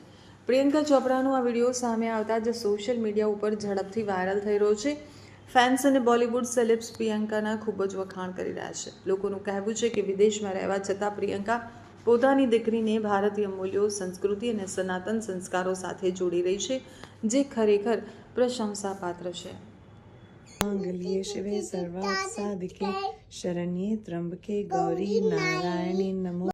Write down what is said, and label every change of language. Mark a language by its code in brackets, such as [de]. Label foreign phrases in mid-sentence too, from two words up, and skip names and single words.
[gu] પ્રિયંકા ચોપરાનો આ વિડીયો સામે આવતા જ સોશિયલ મીડિયા ઉપર ઝડપથી વાયરલ થઈ રહ્યો છે। ફેન્સ અને બોલિવૂડ સેલેબ્સ પ્રિયંકાના ખૂબ જ વખાણ કરી રહ્યા છે। લોકોનું કહેવું છે કે વિદેશમાં રહેવા છતાં પ્રિયંકા પોતાની દીકરીને ભારતીય મૂલ્યો, સંસ્કૃતિ અને સનાતન સંસ્કારો સાથે જોડી રહી છે, જે ખરેખર પ્રશંસાપાત્ર છે। [sa] मांगल्ये शिवे सर्वार्थ साधिके शरण्ये त्र्यंबके गौरी नारायणी नमो।